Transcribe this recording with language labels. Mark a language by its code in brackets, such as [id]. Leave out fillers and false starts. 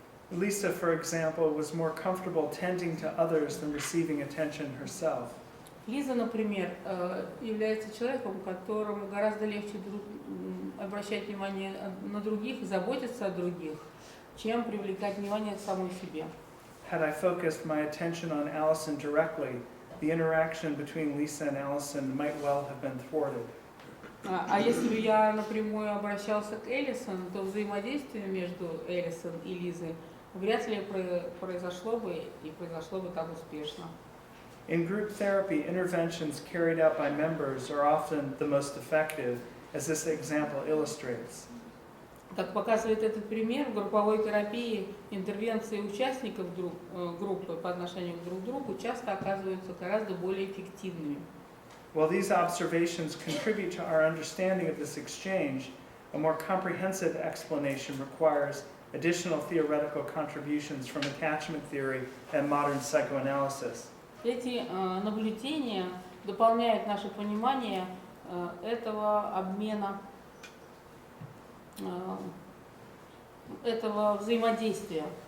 [en] Lisa, for example, was more comfortable tending to others than receiving attention herself. [ru] Лиза, например, является человеком, которому гораздо легче обращать внимание на других и заботиться о других, чем привлекать внимание к самой себе. [en] Had I focused my attention on Allison directly, the interaction between Lisa and Allison might well have been thwarted. [ru] А если бы я напрямую обращался к Эллисон, то взаимодействие между Эллисон и Лизой вряд ли произошло бы так успешно. [en] In group therapy, interventions carried out by members are often the most effective, as this example illustrates. [ru] Как показывает этот пример, в групповой терапии интервенции участников группы по отношению друг к другу часто оказываются гораздо более эффективными. [en] While these observations contribute to our understanding of this exchange, a more comprehensive explanation requires additional theoretical contributions from attachment theory and modern psychoanalysis. [ru] Эти наблюдения дополняют наше понимание этого обмена, этого взаимодействия.